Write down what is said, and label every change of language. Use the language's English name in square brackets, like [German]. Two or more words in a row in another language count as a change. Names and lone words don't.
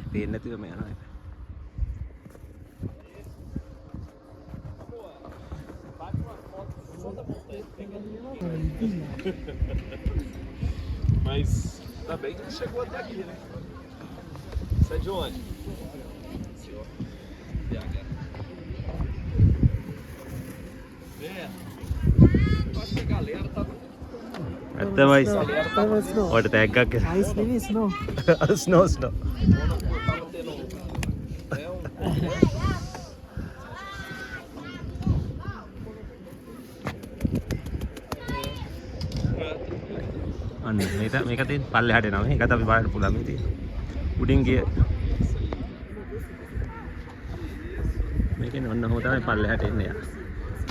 [Sinhala] පේන්නේ නැතිවම යනවා ඒක. [Portuguese] Mas ainda bem que ele chegou até aqui, né? Você é de onde? Acho que a galera tava. [Sinhala] ඇත්තමයි. ඔයාලට තෑග්ගක් කියලා. අයිස් නෙවෙයි ස්නෝ. [English] snow snow. [Portuguese] Tava tendo. [Sinhala] අන්න මේක තියෙන පල්ලෙහාට එනවා. මේකත් අපි බලන්න පුළුවන් මේ තියෙන. උඩින් ගිය. මේකෙන් ඔන්න හො තමයි පල්ලෙහාට එන්නේ යා.